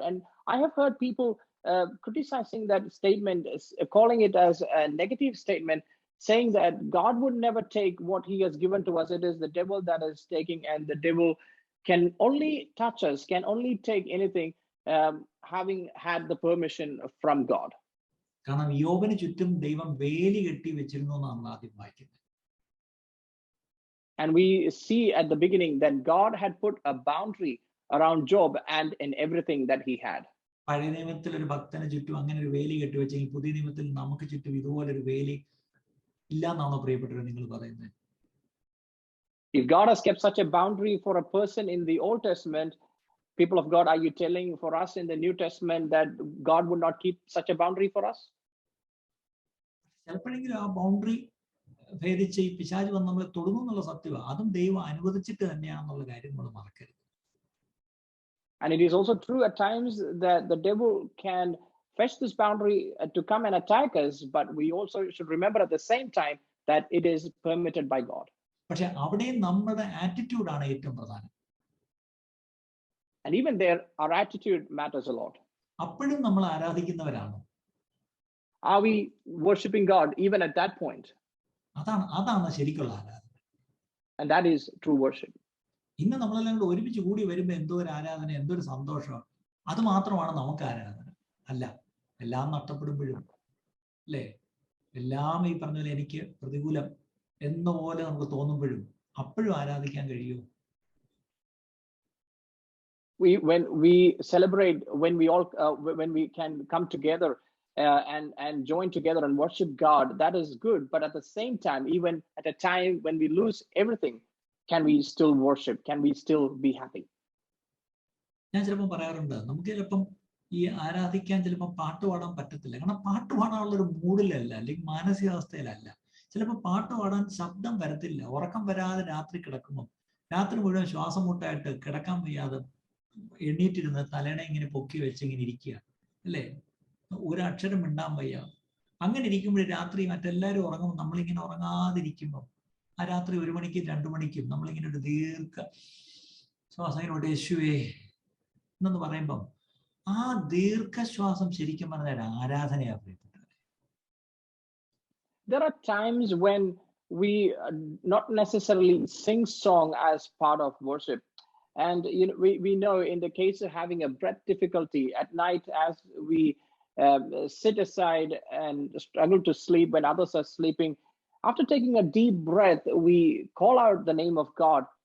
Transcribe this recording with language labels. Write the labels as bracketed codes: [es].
[en] And I have heard people criticizing that statement, calling it as a negative statement, saying that God would never take what he has given to us. It is the devil that is taking, and the devil can only touch us, can only take anything having had the permission from God. [ml] കാരണം യോബിന് ചുറ്റും ദൈവം വേലി കെട്ടി വെച്ചിരുന്നു എന്നാണ് നമ്മൾ ആദ്യം വായിക്കുന്നത്. [en] And we see at the beginning that God had put a boundary around Job and in everything that he had. [ml] പഴയ നിയമത്തിൽ ഒരു ഭക്തന് ചുറ്റും അങ്ങനെ ഒരു വേലി കെട്ടിവെച്ചെങ്കിൽ പുതിയ നിയമത്തിൽ നമുക്ക് ചുറ്റും ഇതുപോലൊരു വേലി ഇല്ല എന്നാണോ പ്രിയപ്പെട്ടവർ നിങ്ങൾ പറയുന്നത്? [en] If God has kept such a boundary for a person in the Old Testament, People of God, are you telling for us in the New Testament that God would not keep such a boundary for us? [ml] ചിലപ്പോഴെങ്കിലും ആ boundary ഭേദിച്ച് ഈ പിശാച് വന്ന് നമ്മളെ തൊടുന്നു എന്നുള്ള സത്യമാണ്. അതും ദൈവം അനുവദിച്ചിട്ട് തന്നെയാണെന്നുള്ള കാര്യം നമ്മൾ മറക്കരുത്. [en] And it is also true at times that the devil can fetch this boundary to come and attack us, but we also should remember at the same time that it is permitted by God. [ml] പക്ഷെ അവിടെയും നമ്മുടെ ആറ്റിറ്റ്യൂഡാണ് ഏറ്റവും പ്രധാനം. [en] And even there, our attitude matters a lot. [ml] അപ്പോഴും നമ്മൾ ആരാധിക്കുന്നവരാണ്. [en] Are we worshiping God even at that point? [ml] അതാണ് ശരിക്കുള്ള ആരാധന. [en] And that is true worship. [ml] ഇന്ന് നമ്മളെല്ലാം കൂടെ ഒരുമിച്ച് കൂടി വരുമ്പോൾ എന്തോ ഒരു ആരാധന, എന്തോ ഒരു സന്തോഷം. അത് മാത്രമാണ് നമുക്ക് ആരാധന. അല്ല, എല്ലാം നഷ്ടപ്പെടുമ്പോഴും അല്ലേ, എല്ലാം ഈ പറഞ്ഞ പോലെ എനിക്ക് പ്രതികൂലം എന്ന പോലെ നമുക്ക് തോന്നുമ്പോഴും അപ്പോഴും ആരാധിക്കാൻ കഴിയുമോ? [en] When we celebrate, when we can come together and join together and worship God, that is good. But at the same time, even at a time when we lose everything, can we still worship? Can we still be happy? [ml] ഞാൻ ചിലപ്പോൾ പറയാറുണ്ട്, നമുക്ക് ചിലപ്പം ഈ ആരാധിക്കാൻ ചിലപ്പോൾ പാട്ട് പാടാൻ പറ്റത്തില്ല. കാരണം പാട്ട് പാടാനുള്ളൊരു മൂഡിലല്ല, അല്ലെങ്കിൽ മാനസികാവസ്ഥയിലല്ല. ചിലപ്പോൾ പാട്ട് പാടാൻ ശബ്ദം വരത്തില്ല. ഉറക്കം വരാതെ രാത്രി കിടക്കുമ്പോൾ, രാത്രി മുഴുവൻ ശ്വാസം മുട്ടായിട്ട് കിടക്കാൻ വയ്യാതെ എണ്ണീറ്റിരുന്ന് തലേണ ഇങ്ങനെ പൊക്കി വെച്ച് ഇങ്ങനെ ഇരിക്കുക അല്ലേ, ഒരക്ഷരം മിണ്ടാൻ വയ്യ. അങ്ങനെ ഇരിക്കുമ്പോൾ രാത്രി മറ്റെല്ലാവരും ഉറങ്ങുമ്പോൾ നമ്മളിങ്ങനെ ഉറങ്ങാതിരിക്കുമ്പോൾ ആ രാത്രി 1 മണിക്കും 2 മണിക്കും നമ്മളിങ്ങനെ ഒരു ദീർഘ ശ്വാസം ഇങ്ങനെ യേശുവേ എന്ന് പറയുമ്പം ആ ദീർഘശ്വാസം ശരിക്കും പറഞ്ഞാൽ ആരാധനയാണ് പ്രിയപ്പെട്ടവരെ. [en] There are times when we not necessarily sing song as part of worship. And we know in the case of having a breath difficulty at night, as we sit aside and struggle to sleep when others are sleeping, after taking a deep breath, we call out the name of God.